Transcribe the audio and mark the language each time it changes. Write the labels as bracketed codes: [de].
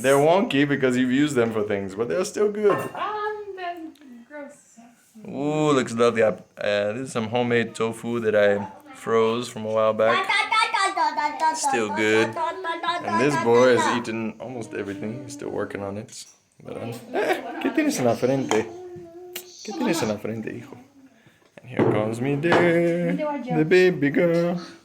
[en] They're wonky because you've used them for things, but they're still good. That's gross. Ooh, looks lovely. This is some homemade tofu that I froze from a while back. Still good. And this boy has eaten almost everything. He's still working on it. [es] But, ¿qué tienes en la frente? ¿Qué tienes en la frente, hijo? [en] And here comes me there, the baby girl.